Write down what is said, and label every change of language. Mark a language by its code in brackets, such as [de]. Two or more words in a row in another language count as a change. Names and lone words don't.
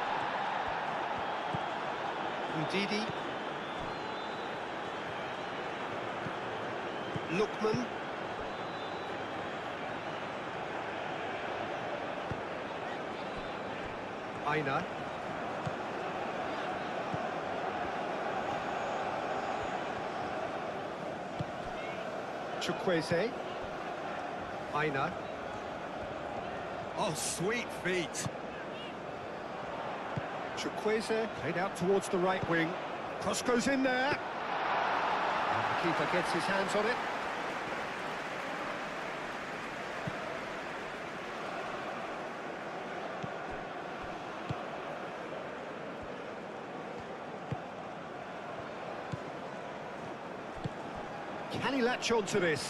[en] Ndidi. Lookman. Aina. Chukwueze. Aina. Oh, sweet feet. Chukwueze played out towards the right wing. Cross goes in there. And the keeper gets his hands on it. Can he latch on to this?